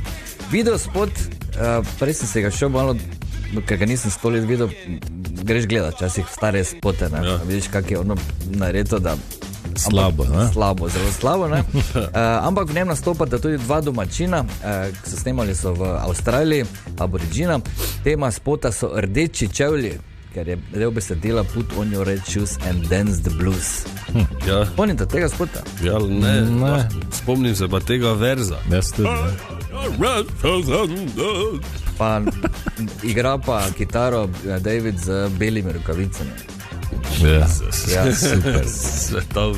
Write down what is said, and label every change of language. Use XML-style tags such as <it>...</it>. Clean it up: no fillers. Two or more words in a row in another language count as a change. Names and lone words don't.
<sl>Videospot, prej sem se ga šel malo, ker ga nisem 100 let videl, greš gledat včasih stare spote, ne? Ja. Vidiš, kak je ono naredilo, da Slabo, ne? Slabo, zelo slabo, ne? Ampak v njem nastopata tudi dva domačina, ki so snemali so v Avstraliji, Aboriđina. Tema spota so Rdeči čevlji, ker je del besedila</sl> <en>Put on your red shoes and dance the blues.</en> <sl>Ja. Spomnite tega spota? Ja, ne. Spomnim se pa tega verza. Jaz tudi, Pa igra pa kitaro David z belimi rokavicami. Ja, Ja, super. Svetovno.</sl>